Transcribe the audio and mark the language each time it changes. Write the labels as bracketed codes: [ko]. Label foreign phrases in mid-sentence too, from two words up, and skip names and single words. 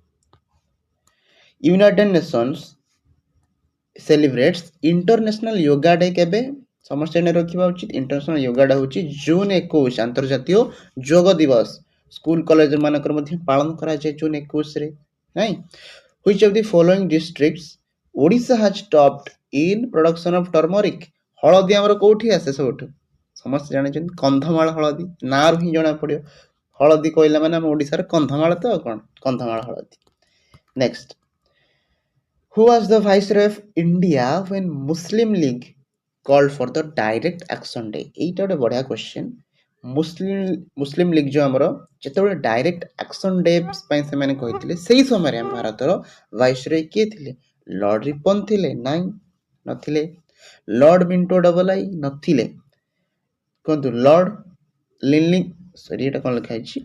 [en] United Nations celebrates International Yoga Day କେବେ? [or] ସମସ୍ତେ ଏନେ ରଖିବା ଉଚିତ। [en] International Yoga Day [or] ହେଉଛି ଜୁନ 21, ଆନ୍ତର୍ଜାତୀୟ ଯୋଗ ଦିବସ। ସ୍କୁଲ କଲେଜ ମାନଙ୍କର ମଧ୍ୟ ପାଳନ କରାଯାଏ ଜୁନ 21ରେ। ନାଇଁ, [en] which of the following districts ଓଡ଼ିଶା has topped in production of turmeric? [or] ହଳଦୀ ଆମର କୋଉଠି ଆସେ ସବୁଠୁ? ସମସ୍ତେ ଜାଣିଛନ୍ତି କନ୍ଧମାଳ ହଳଦୀ, ନାଁରୁ ହିଁ ଜଣା ପଡିବ। ହଳଦୀ କହିଲା ମାନେ ଆମ ଓଡ଼ିଶାର କନ୍ଧମାଳ ତ ଆଉ କ'ଣ, କନ୍ଧମାଳ ହଳଦୀ। ନେକ୍ସଟ, [en] who was the viceroy of India when Muslim League called for the direct action day? [or] এইটা ଗୋଟେ ବଢିଆ କ୍ୱେଶ୍ଚନ। ମୁସଲିମ ଲିଗ୍ ଯୋଉ ଆମର ଯେତେବେଳେ [en] direct action day [or] ପାଇଁ ସେମାନେ କହିଥିଲେ, ସେଇ ସମୟରେ ଆମ ଭାରତର ଭାଇସରୟ କିଏ ଥିଲେ? ଲର୍ଡ ରିପନ ଥିଲେ? ନାଇଁ, ନଥିଲେ। ଲର୍ଡ ମିଣ୍ଟୋ [en] double I? [or] ନଥିଲେ। କୁହନ୍ତୁ ଲର୍ଡ ସରି ଏଇଟା କ'ଣ ଲେଖା ହେଇଛି?